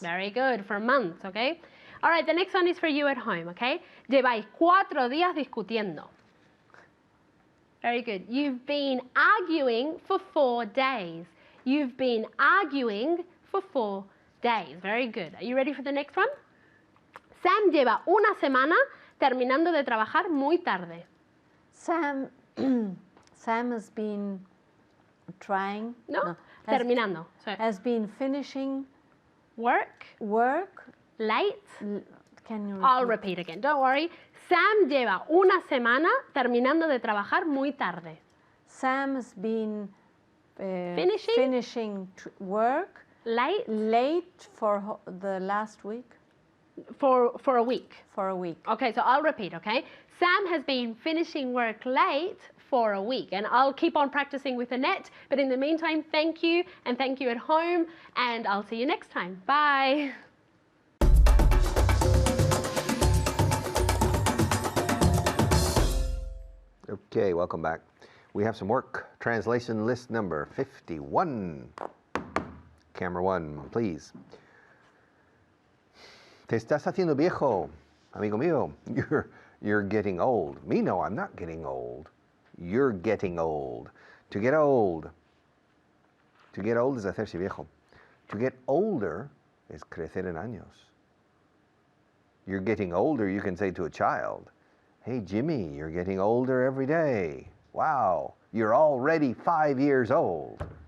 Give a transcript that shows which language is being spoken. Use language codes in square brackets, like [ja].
[en] Very good, for months, okay? All right, the next one is for you at home, okay? [es] Lleváis 4 días discutiendo. [en] Very good. You've been arguing for 4 days. You've been arguing for 4 days. Very good. Are you ready for the next one? [es] Sam lleva una semana terminando de trabajar muy tarde. [en] Sam has been trying. [es] Terminando. [en] Has been finishing work late. Can you repeat? I'll repeat again. Don't worry. [es] Sam lleva una semana terminando de trabajar muy tarde. [en] Sam has been finishing work late for the last week. For a week. For a week. Okay, so I'll repeat, okay? Sam has been finishing work late for a week, and I'll keep on practicing with Annette, but in the meantime, thank you, and thank you at home, and I'll see you next time. Bye. Okay, welcome back. We have some work. Translation list number 51. Camera 1, please. [es] Te estás haciendo viejo, amigo mío. [en] You're getting old. Me, no, I'm not getting old. You're getting old. To get old. To get old is [es] hacerse viejo. [en] To get older is [es] crecer en años. [en] You're getting older, you can say to a child, hey, Jimmy, you're getting older every day. Wow, you're already 5 years old.